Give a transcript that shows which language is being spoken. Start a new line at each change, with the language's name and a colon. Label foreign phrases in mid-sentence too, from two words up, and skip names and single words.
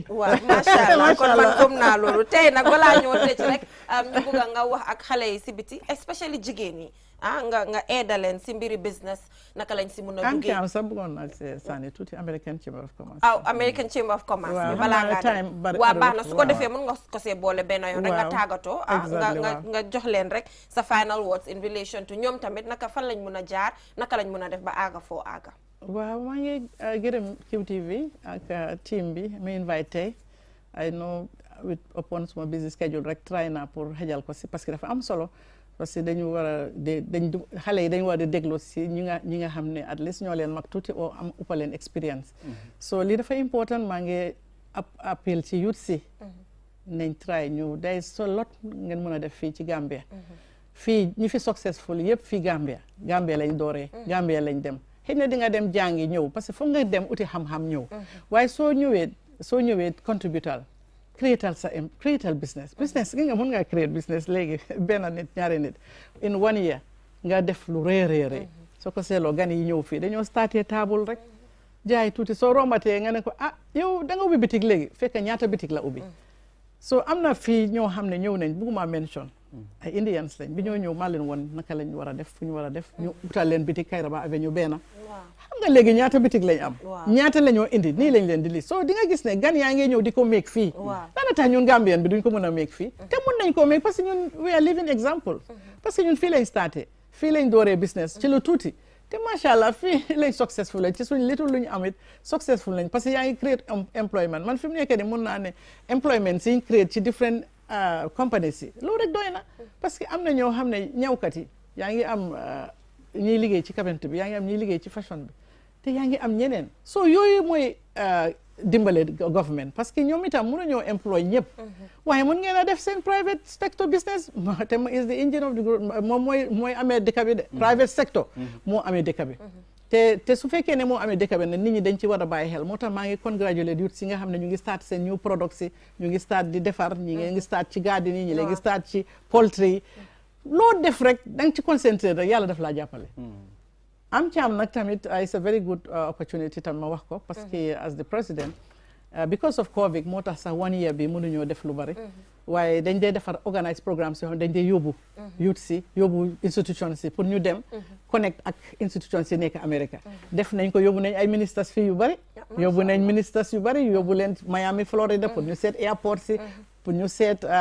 Wolof: waaw
Arabic: ما شاء الله
Wolof: kon man gëm naa loolu tey nag balaa ñoo tëj rek ñu bëgg nga wax ak xale yi si biti especially jigéen yi nga aidaleen si mbiri business naka lañ si mun a duggee am sax bëggoon naa sànni tuuti American Chamber of Commerce American Chamber of Commerce bi balaa ngaa dem waaw baax na su ko defee mën nga ko see boole benn yoon rek nga tàggatoo nga jox leen rek sa
English: final words in relation to
Wolof: ñoom tamit naka fan lañ mun a jaar naka lañ mun a def ba aaga foo aaga waaw maa ngi gërëm QTV ak team bi mu invite tey
English: I know upon
Wolof: suma busy schedule rek try naa pour xejal ko si
French: parce que
Wolof: dafa am solo
French: parce que
Wolof: dañu war a xale yi dañu war a déglu si ñi nga xam ne
English: at least
Wolof: ñoo leen mag tuuti oo am uppaleen experience so lii dafa important maa ngi appel ci youth si nañ try ñu day so lot ngeen mën a def fii ci Gambia fii ñi fi successful yëpp fii Gambia lañ dooree Gambia lañ dem xëy na di nga dem jàngi ñëw
French: parce que
Wolof: foog nga dem uti xam-xam ñëw waaye soo ñëwee contributal creatal business gi nga mën nga
English: create business
Wolof: léegi benn nit ñaari nit
English: in 1 year
Wolof: nga def lu rëy soo ko seetloo gan yi ñëw fii dañoo starté table rek jaay tuuti soo rombatee nga ne ko yow da nga ubbi bitig léegi fekk ñaata bitig la ubbi so am na fii ñoo xam ne ñëw nañ bugguma mention ay Indians lañ bi ñoo ñëw maa leen woon naka lañ war a def fu ñu war a def ñu utal leen bitig Kairaba Avenue benn xam nga léegi ñaata bitig lañ am ñaata la ñoo indi nii lañ leen di li so di nga gis ne gan yaa ngi ñëw di ko make fii dana tax ñun Gambien bi duñ ko mën a make fii te mën nañ ko make
French: parce que
Wolof: ñun
English: we are living example
French: parce que
Wolof: ñun fii lañ starté fii lañ dooree business ci lu tuuti te
Arabic: ما شاء الله
Wolof: fii lañ successful lañ ci suñ litul lu ñu amit successful lañ
French: parce que
Wolof: yaa ngi create employment man fi mu nekk ni mun naa ne employment siñ create ci
English: different companies
Wolof: yi loolu rek doy na
French: parce que
Wolof: am na ñoo xam ne ñawkat yi yaa ngi am ñiy liggéey ci carpentry bi yaa ngi am ñiy liggéey ci fashion bi te yaa ngi am ñeneen so yooyu mooy dimbale government
French: parce que
Wolof: ñoom itam mënuñoo employ ñëpp waaye mën ngeen a def seen
English: private sector business
Wolof: te
English: is the engine of the group
Wolof: moom mooy amee dëkk bi de
English: private sector
Wolof: moo amee dëkk bi te su fekkee ne moo amee dëkk bi ne nit ñi dañ ci war a bàyyi xel moo tax maa ngi
English: congratulate youth
Wolof: si nga xam ne ñu ngi start seen
English: new products
Wolof: yi ñu ngi start di defar ñi ngi start ci garden yi ñi ngi start ci poultry loo def rek da nga ci concentré rek yàlla daf laa jàppale am ci am nag tamit
English: it's a very good opportunity
Wolof: tam ma wax ko
French: parce que
English: as the president because of COVID
Wolof: moo tax sax 1 year bi mënuñoo def lu bari waaye dañ dee defar
English: organise programmes
Wolof: yoo xam dañ dee yóbbu youth si yóbbu institutions si pour ñu dem connect ak institutions si nekk America def nañ ko yóbbu nañ ay ministres fii yu bari yóbbu nañ ministres yu bari yóbbu leen Miami Florida pour ñu seet airport si pour ñu seet